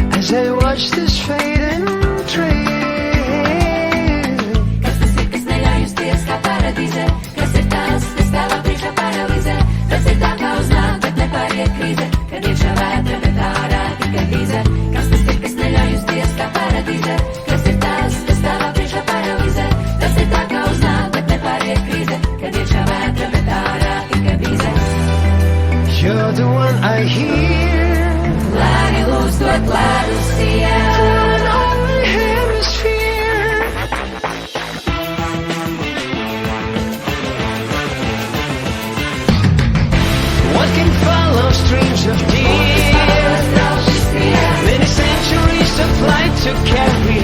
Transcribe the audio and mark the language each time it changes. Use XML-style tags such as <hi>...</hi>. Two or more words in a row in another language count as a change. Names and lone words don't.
<en>as I watch this fading trail.</en> <lv>Kas tas ir, kas neļauj justies kā paradīzē? Kas ir tas, kas tavā priekšā paralizē? Tas ir tā kā uz nāk, bet nepāriet krīze, kad iekšā vētra, bet ārā tikai bīze. Kas tas ir, kas neļauj justies kā paradīzē? Kas ir tas, kas tavā priekšā paralizē? Tas ir tā kā uz nāk, bet nepāriet krīze, kad iekšā vētra, bet ārā tikai bīze.</lv> <en>You're the one I hear.</en> <lv>Lēni lūdz dot ledus sienu.</lv> <en>Turn on the hemisphere. What can follow streams of tears? Many centuries of light to carry.</en>